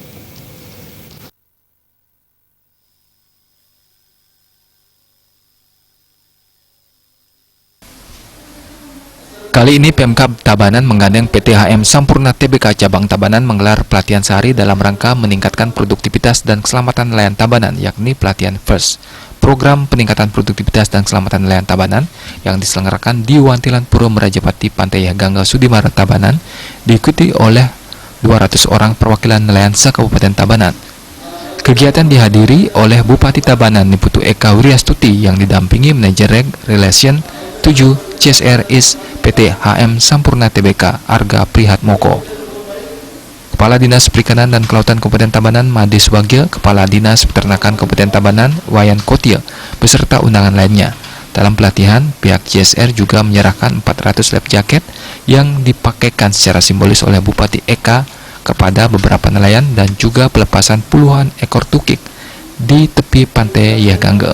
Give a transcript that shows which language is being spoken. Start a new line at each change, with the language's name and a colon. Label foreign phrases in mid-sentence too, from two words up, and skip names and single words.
Indonesian: Kali ini Pemkab Tabanan menggandeng PT HM Sampurna Tbk Cabang Tabanan menggelar pelatihan sehari dalam rangka meningkatkan produktivitas dan keselamatan nelayan Tabanan, yakni pelatihan FIRST. Program peningkatan produktivitas dan keselamatan nelayan Tabanan yang diselenggarakan di Wantilan Puro Merajapati Pantai Gangga Sudimara Tabanan diikuti oleh 200 orang perwakilan nelayan se-Kabupaten Tabanan. Kegiatan dihadiri oleh Bupati Tabanan Niputu Eka Wiryastuti yang didampingi Manajer Relation 7 CSR IS PT HM Sampurna Tbk Arga Prihatmoko, Kepala Dinas Perikanan dan Kelautan Kabupaten Tabanan Made Swagya, Kepala Dinas Peternakan Kabupaten Tabanan Wayan Kotia, beserta undangan lainnya. Dalam pelatihan, pihak CSR juga menyerahkan 400 lap jaket yang dipakaikan secara simbolis oleh Bupati Eka kepada beberapa nelayan dan juga pelepasan puluhan ekor tukik di tepi pantai Yagangga.